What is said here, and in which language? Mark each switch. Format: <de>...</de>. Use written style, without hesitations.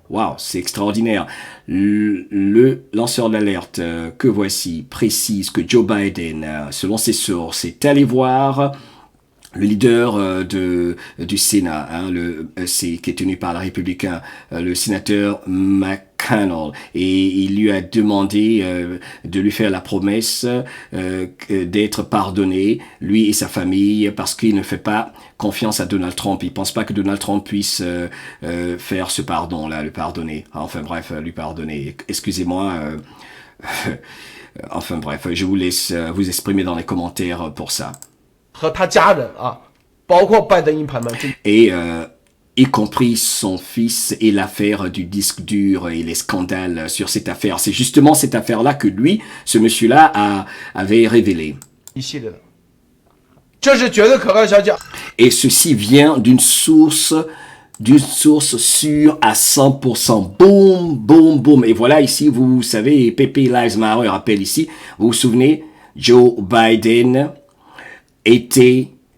<fr>Waouh, c'est extraordinaire. Le lanceur d'alerte que voici précise que Joe Biden, selon ses sources, est allé voir le leader du Sénat, hein, qui est tenu par le républicain, le sénateur McConnell, et il lui a demandé de lui faire la promesse d'être pardonné, lui et sa famille, parce qu'il ne fait pas confiance à Donald Trump. Il pense pas que Donald Trump puisse faire ce pardon-là, le pardonner. Enfin bref, lui pardonner. Excusez-moi. Enfin bref, je vous laisse vous exprimer dans les commentaires pour ça.</fr> <zh>和他家人啊，包括拜登一派们，</zh> <fr>Et y compris son fils et l'affaire du disque dur et les scandales sur cette affaire. C'est justement cette affaire-là que lui, ce monsieur-là, avait révélé.</fr> <zh>一系列的，这是绝对可靠消息。</zh> <fr>Et ceci vient d'une source sûre à 100%. Boum, boum, boum. Et voilà ici, vous savez, Pepe Lives Matter rappelle ici, vous vous souvenez, Joe Biden était...</fr>